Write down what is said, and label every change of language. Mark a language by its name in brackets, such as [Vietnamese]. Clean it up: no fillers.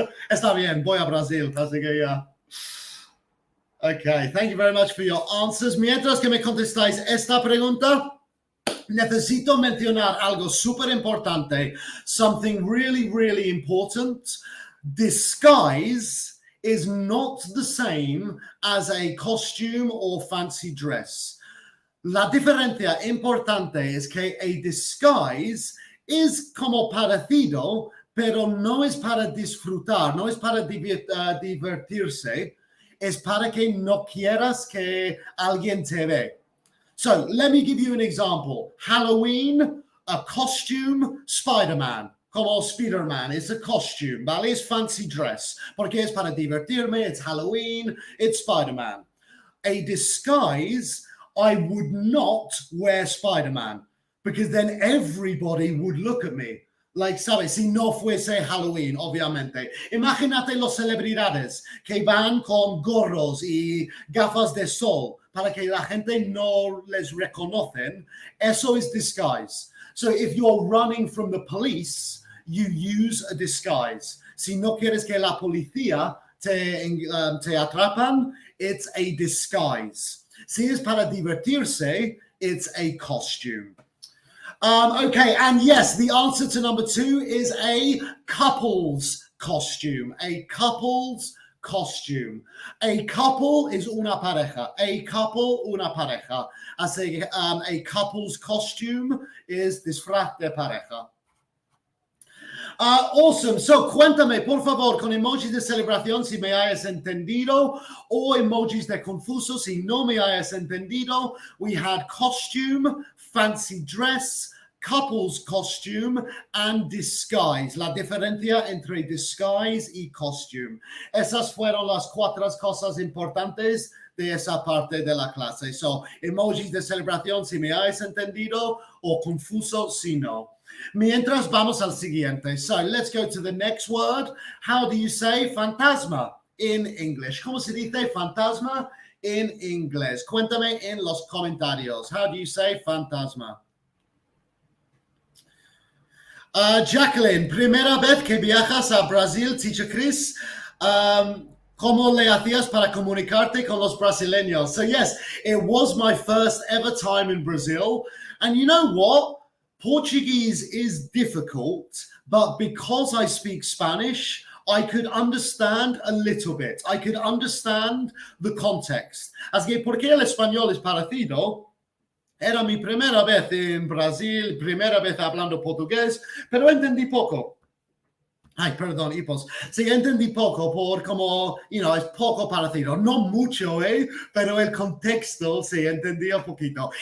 [Spanish] Está bien, voy a Brasil, así que ya. [English] Okay, thank you very much for your answers. [Spanish] Mientras que me contestáis esta pregunta, necesito mencionar algo súper importante. [English] Something really, really important. Disguise is not the same as a costume or fancy dress. [Spanish] La diferencia importante es que a disguise es como parecido, pero no es para disfrutar, no es para divertirse, es para que no quieras que alguien te ve. [English] So, let me give you an example. Halloween, a costume, Spider-Man. [Spanish] Como Spider-Man, [English] it's a costume, ¿vale? It's fancy dress. [Spanish] Porque es para divertirme, [English] it's Halloween, it's Spider-Man. A disguise, I would not wear Spider-Man because then everybody would look at me. [Spanish] Like, ¿sabes? Si no fuese Halloween, obviamente. Imagínate los celebridades que van con gorros y gafas de sol para que la gente no les reconocen. Eso es disguise. [English] So if you're running from the police, you use a disguise. [Spanish] Si no quieres que la policía te atrapan, [English] it's a disguise. [Spanish] Si es para divertirse, [English] it's a costume. Okay, and yes, the answer to number 2 is a couple's costume. A couple's costume. A couple is [Spanish] una pareja. [English] A couple, [Spanish] una pareja. [English] Así, a couple's costume is [Spanish] disfraz de pareja. [English] Awesome. [Spanish] So cuéntame, por favor, con emojis de celebración si me hayas entendido, o emojis de confuso si no me hayas entendido. [English] We had costume, fancy dress, couple's costume, and disguise. [Spanish] La diferencia entre disguise y costume. Esas fueron las 4 cosas importantes de esa parte de la clase. So, emojis de celebración si me hayas entendido, o confuso si no. Mientras vamos al siguiente. [English] So let's go to the next word. How do you say fantasma in English? [Spanish] ¿Cómo se dice fantasma in inglés? Cuéntame en los comentarios. [English] How do you say fantasma? [Spanish] Jacqueline, primera vez que viajas a Brasil, Teacher Chris. ¿Cómo le hacías para comunicarte con los brasileños? [English] So yes, it was my first ever time in Brazil. And you know what? Portuguese is difficult, but because I speak Spanish, I could understand a little bit. I could understand the context. [Spanish] Así que porque el español es parecido, era mi primera vez en Brasil, primera vez hablando portugués, pero entendí poco. Ay, perdón, hipos. Sí, entendí poco por como, es poco parecido. No mucho, pero el contexto, sí, entendí un poquito.